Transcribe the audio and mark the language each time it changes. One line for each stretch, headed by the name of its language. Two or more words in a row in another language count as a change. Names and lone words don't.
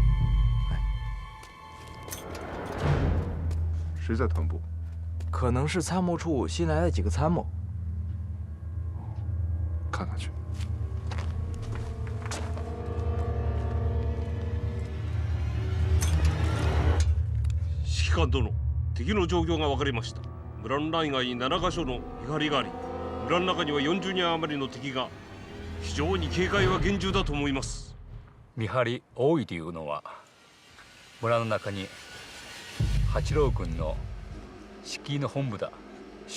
Chinese: 谁在团部？可能是参谋处新来的几个参谋。看看去。
Japanese: 指揮官殿、敵の状況が分かりました。村の内外7カ所の見張りがあり、村の中には40人余りの敵が、非常に警戒は厳重だと思います。見張り多いというのは、村の中に八郎軍の指揮の本部だ。